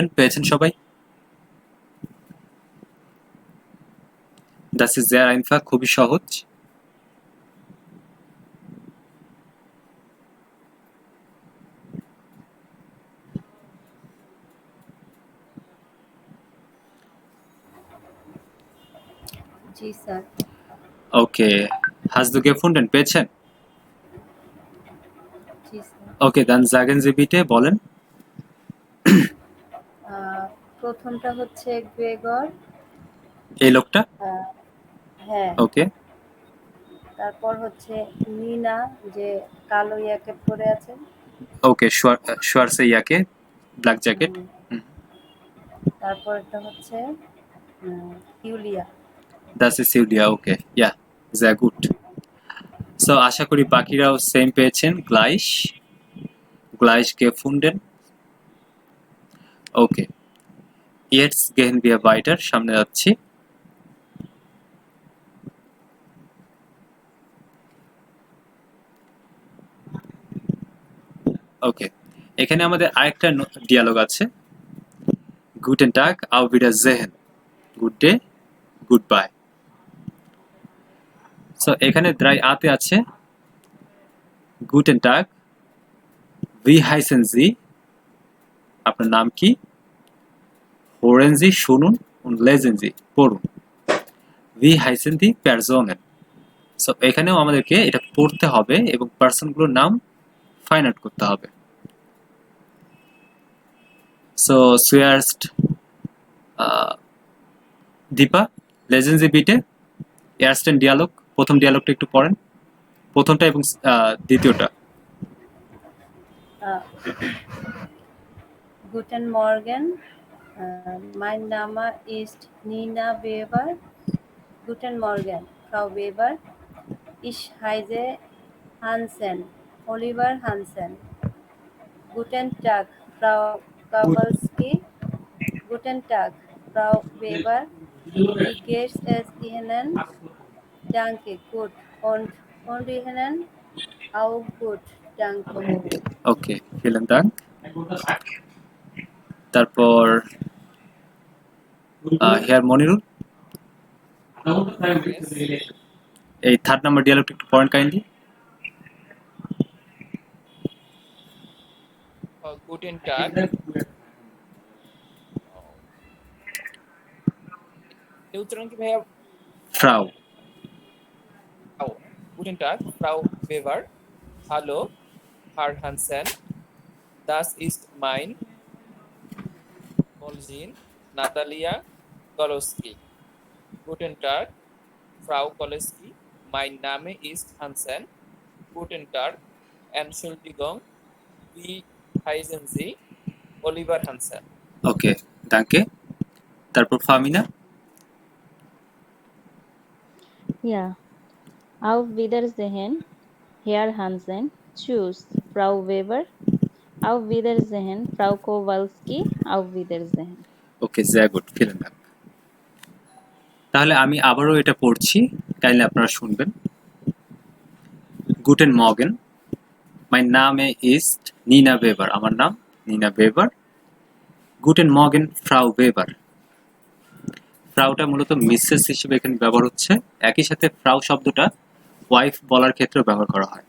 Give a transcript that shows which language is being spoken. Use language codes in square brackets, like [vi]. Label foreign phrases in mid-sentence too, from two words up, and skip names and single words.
[bn] পেয়েছেন সবাই? [de] Das ist sehr einfach, [bn] খুবই সহজ। জি স্যার। [de] Okay. Hast du gefunden? [bn] পেয়েছেন? জি স্যার। [de] Okay, dann sagen Sie bitte, [bn] বলেন। প্রথমটা হচ্ছে গ্রেগর। এই লোকটা? হ্যাঁ। ওকে। তারপর হচ্ছে নিনা, যে কালো জ্যাকেট পরে আছেন। ওকে, [de] schwarze Jacke, [en] black jacket. [bn] তারপরটা হচ্ছে ইউলিয়া। [de] Das ist Julia, okay. Ja, sehr gut. So, [bn] আশা করি বাকিরাও সেম পেয়েছেন। [de] Gleich gefunden. Okay. Jetzt gehen wir weiter. [bn] সামনে যাচ্ছি। ওকে, এখানে আমাদের আরেকটা ডিয়ালগ আছে। [de] Guten Tag, auf Wiedersehen. [en] Good day, goodbye. [bn] সো এখানে [de] drei a [bn] আছে [de] Guten Tag, wie heißen Sie? [bn] আপনার নাম কি? [de] Hören Sie, শুনুন, und lesen Sie, পড়ুন। Wie heißen die Personen? [bn] সো এখানেও আমাদেরকে এটা পড়তে হবে এবং পার্সনগুলোর নাম [en] find out [bn] করতে হবে। [de] সো zuerst দীপা, lesen Sie bitte ersten Dialog, [bn] প্রথম ডিয়ালগটা একটু পড়েন, প্রথমটা এবং দ্বিতীয়টা। [de] Guten Morgen, mein Name ist Nina Weber. Guten Morgen, Frau Weber. Ich heiße Hansen, Oliver Hansen. Guten Tag, Frau Kowalski. Guten Tag, Frau Weber. Wie geht es Ihnen? Danke, gut. Und Ihnen? Auch gut, danke. ওকে, vielen Dank. [bn] তারপর হেয়ার মনিরুল, এই 3rd নাম্বার ডিয়ালগটা একটু পয়েন্ট কাইন্ডলি। [de] Guten Tag. [bn] এই উচ্চারণ কি ভাইয়া? ফ্রাউ। [de] Guten Tag, Frau Weber. Hallo, Herr Hansen. Das ist mein Kollegin Natalia Kolowski. Guten Tag, Frau Kolowski. Mein Name ist Hansen. Guten Tag, Entschuldigung. Wie heißen Sie? Oliver Hansen. [bn] ওকে, danke. তারপর ফামিনা। [de] Ja. Auf Wiedersehen, Herr Hansen. Tschüss, Frau Weber. Auf Wiedersehen, Frau Kowalski. Auf Wiedersehen. ওকে, sehr gut, vielen Dank. [bn] তাহলে আমি আবারও এটা পড়ছি, কাইন্ডলি আপনারা শুনবেন। [de] Guten Morgen, Mein Name ist Nina Weber, [bn] আমার নাম নিনা বেবার। [de] Guten Morgen Frau Weber, [bn] ফ্রাউটা মূলত মিসেস হিসেবে এখানে ব্যবহার হচ্ছে, একই সাথে ফ্রাউ শব্দটা ওয়াইফ বলার ক্ষেত্রেও ব্যবহার করা হয়।